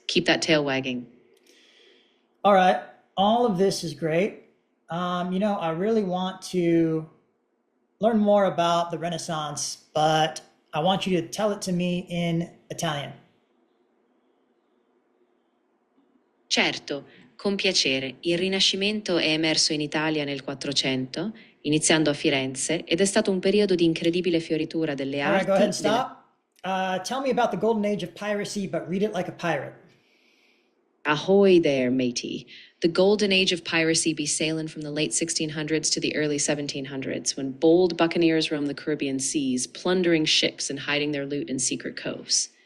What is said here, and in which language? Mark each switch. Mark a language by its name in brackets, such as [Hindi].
[English] Keep that tail wagging. All right, all of this is great. I really want to learn more about the Renaissance, but I want you to tell it to me in Italian. [Italian] Certo, con piacere. Il Rinascimento è emerso in Italia nel Quattrocento, iniziando a Firenze, ed è stato un periodo di incredibile fioritura delle [English] All right, [Italian] arti. [English] go ahead and stop. Tell me about the golden age of piracy, but read it like a pirate. Ahoy there, matey. The golden age of piracy be sailing from the late 1600s to the early 1700s, when bold buccaneers roamed the Caribbean seas, plundering ships and hiding their loot in secret coves.